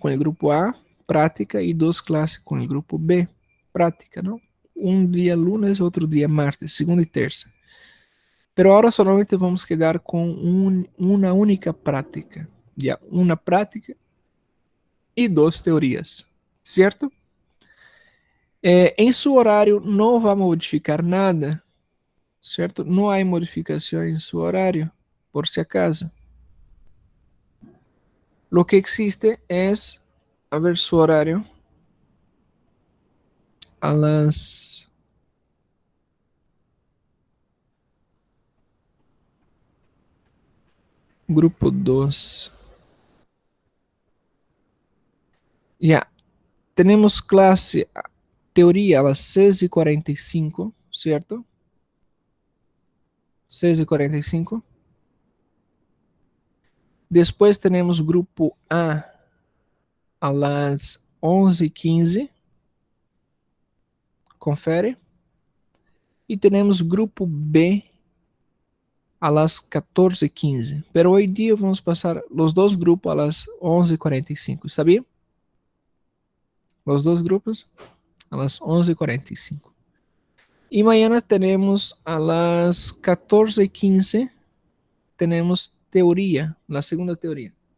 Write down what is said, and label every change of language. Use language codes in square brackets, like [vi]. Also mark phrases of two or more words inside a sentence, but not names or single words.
[es] Con el grupo A, práctica, y dos clases con el grupo B, práctica, ¿no? Un día lunes, otro día martes, segunda y tercera. Pero ahora solamente vamos a quedar con una única práctica, ya, una práctica y dos teorías, ¿cierto? [pt] Em seu horário não vai modificar nada, certo? Não há modificação em seu horário, [es] por si acaso. Lo que existe es, a ver su horario, a las grupo 2. Ya, tenemos clase teoría a las 6:45, ¿cierto? 6:45. Después tenemos grupo a las 11:15. [pt] Confere. E temos grupo B [es] a las [pt] 14:15. [es] Pero hoy día vamos pasar los dos grupos a las 11:45. ¿Está bien? Los dos grupos a las 11:45. Y mañana tenemos a las 14:15, tenemos teoría, la segunda teoría.